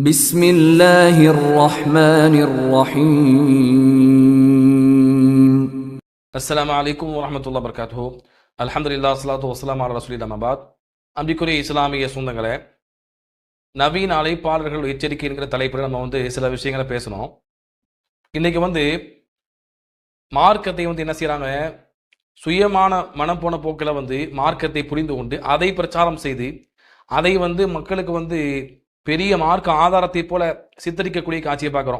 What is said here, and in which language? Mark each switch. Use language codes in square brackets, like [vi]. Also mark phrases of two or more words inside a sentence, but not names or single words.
[ar] بسم الله الرحمن الرحيم السلام عليكم ورحمة الله وبركاته. الحمد لله الصلاة والسلام على رسول الله أما بعد. [ta] அன்பிற்குரிய இஸ்லாமிய சொந்தங்களே, நவீன அழைப்பாளர்கள் எச்சரிக்கை என்கிற தலைப்பில் நம்ம சில விஷயங்களை பேசணும். இன்னைக்கு மார்க்கத்தை என்ன செய்யறாங்க, சுயமான மனம் போன போக்கில் மார்க்கத்தை புரிந்து கொண்டு அதை பிரச்சாரம் செய்து அதை மக்களுக்கு பெரிய மார்க்க ஆதாரத்தை போல சித்தரிக்கக்கூடிய காட்சியை பார்க்குறோம்.